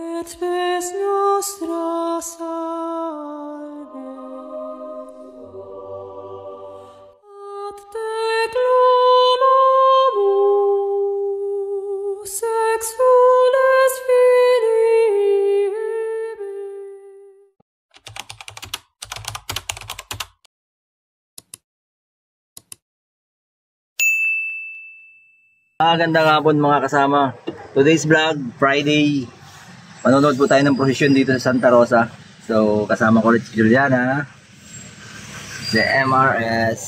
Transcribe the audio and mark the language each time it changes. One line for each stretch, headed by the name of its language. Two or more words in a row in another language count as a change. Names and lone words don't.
Latin: spes nostra salve. Ad te clamamus, exules filii ebi.
Filipino: Magandang hapon mga kasama.
English: Today's vlog, Friday.
Filipino: Manonood po tayo ng prosesyon dito sa Santa Rosa. So, kasama ko ulit si Juliana, si MRS.